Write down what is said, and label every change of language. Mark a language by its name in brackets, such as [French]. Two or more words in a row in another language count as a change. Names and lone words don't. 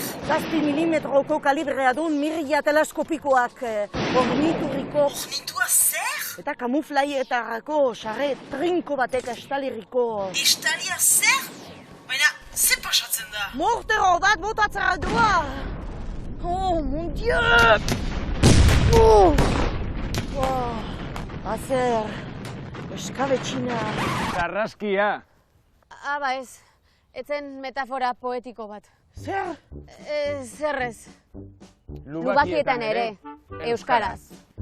[Basque] 7 milimetroko kalibrea duen mirria teleskopikoak ornituriko. Ornitua zer? Eta kamuflaietarako xarre trinko batek estaliriko. Estalia zer? Baina, ze pasatzen da? Mortero bat botatzera doa! [French] Oh, mon Dieu! Oh! [Basque] Azer, eskabetxina. Zarraskia! Ba ez, etzen metafora poetiko bat. Zer? Zerrez. Lubakietan ere, euskaraz.